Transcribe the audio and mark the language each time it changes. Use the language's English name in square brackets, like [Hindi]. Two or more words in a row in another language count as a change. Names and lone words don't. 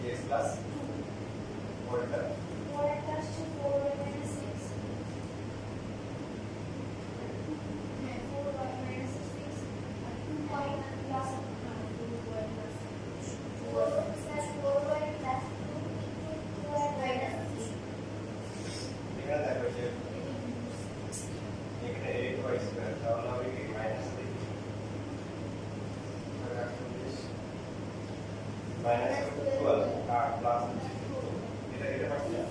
[Bangla] প্লাস 4 টা [English] 4 plus 4y minus 6 হ্যাঁ 4y minus 6 আর 2y plus 2y plus 4 plus 4y plus 2y minus 6 [Bangla] এখানে দেখো যে এখানে 8y স্কয়ার তাহলে হবে কি [English] minus 3 minus 12 [Bangla] আর প্লাস এটা এটা পাচ্ছি না